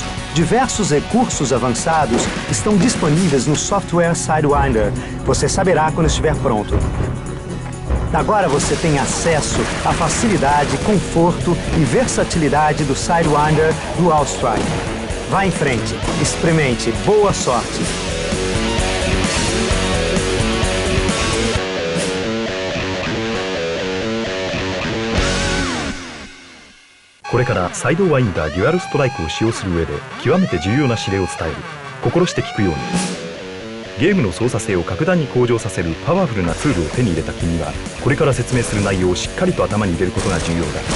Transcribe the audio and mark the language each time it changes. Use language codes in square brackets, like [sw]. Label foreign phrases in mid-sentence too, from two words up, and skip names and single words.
[pt] Diversos recursos avançados estão disponíveis no software Sidewinder. Você saberá quando estiver pronto. Agora você tem acesso à facilidade, conforto e versatilidade do Sidewinder Dual Strike. Vá em frente, experimente, boa sorte! [ja] これからサイドワインダーデュアルストライクを使用する上で極めて重要な指令を伝える。心して聞くように。ゲームの操作性を格段に向上させるパワフルなツールを手に入れた君は、これから説明する内容をしっかりと頭に入れることが重要だ。